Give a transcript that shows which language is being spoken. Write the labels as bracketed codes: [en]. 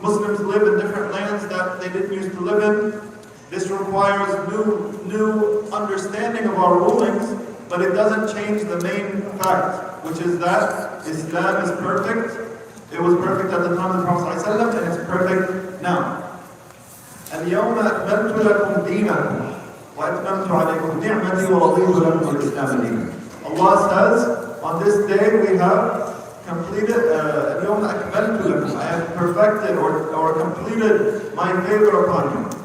[en] Muslims live in different lands that they didn't used to live in. This requires new understanding of our rulings, but it doesn't change the main fact, which is that Islam is perfect. It was perfect at the time of the Prophet ﷺ, and it's perfect now. [ar] اليوم أكملت لكم دينكم وأتممت عليكم نعمتي ورضيت لكم الإسلام دينا. [en] Allah says, on this day we have completed, [ar] اليوم أكملت لكم, [en] I have perfected or completed my favor upon you.